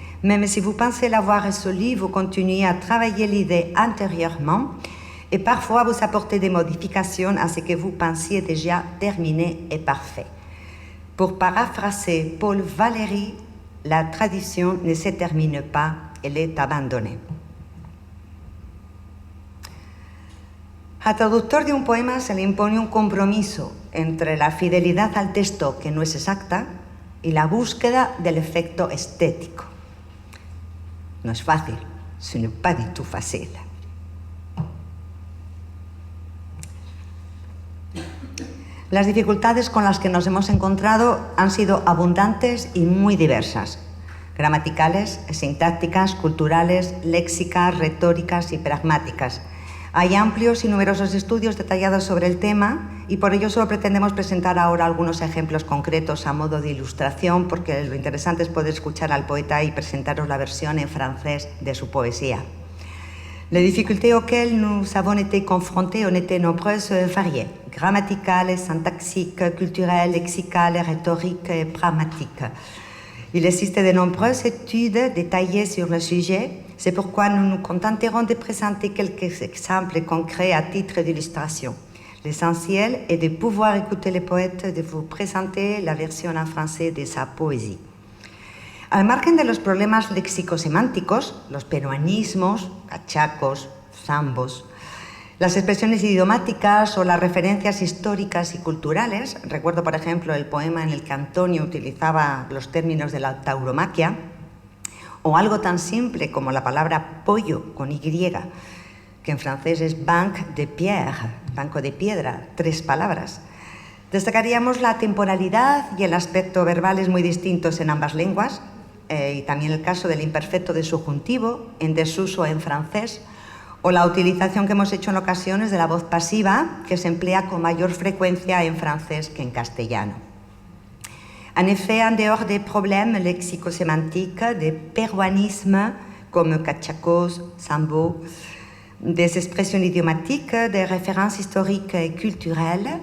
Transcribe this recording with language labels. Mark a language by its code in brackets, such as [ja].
[fr] Même si vous pensez l'avoir résolu, vous continuez à travailler l'idée intérieurement et parfois vous apportez des modifications à ce que vous pensiez déjà terminé et parfait. Pour paraphraser Paul Valéry, la traduction ne se termine pas, elle est abandonnée. [es] Al traductor de un poema se le impone un compromiso entre la fidelidad al texto, que no es exacta, y la búsqueda del efecto estético. No es fácil, [fr] ce n'est pas du tout facile. [es] Las dificultades con las que nos hemos encontrado han sido abundantes y muy diversas. Gramaticales, sintácticas, culturales, léxicas, retóricas y pragmáticas. Hay amplios y numerosos estudios detallados sobre el tema y por ello solo pretendemos presentar ahora algunos ejemplos concretos a modo de ilustración, porque lo interesante es poder escuchar al poeta y presentaros la versión en francés de su poesía. [fr] Les difficultés auxquelles nous avons été confrontés ont été nombreuses et variées, grammaticales, syntaxiques, culturelles, lexicales, rhétoriques et pragmatiques. Il existe de nombreuses études détaillées sur le sujet, c'est pourquoi nous nous contenterons de présenter quelques exemples concrets à titre d'illustration. L'essentiel est de pouvoir écouter le poète, de vous présenter la version en français de sa poésie. [es] Al margen de los problemas léxico-semánticos, los peruanismos, cachacos, zambos, las expresiones idiomáticas o las referencias históricas y culturales, recuerdo por ejemplo el poema en el que Antonio utilizaba los términos de la tauromaquia, o algo tan simple como la palabra pollo con Y, que en francés es [fr] banc de pierre, [es] banco de piedra, 3 palabras. Destacaríamos la temporalidad y el aspecto verbales muy distintos en ambas lenguas, y también el caso del imperfecto de subjuntivo en desuso en francés, o la utilización que hemos hecho en ocasiones de la voz pasiva, que se emplea con mayor frecuencia en francés que en castellano. [fr] En effet, en dehors des problèmes lexico-sémantiques, des péruanismes comme cachacos, sambo, des expressions idiomatiques, des références historiques et culturelles.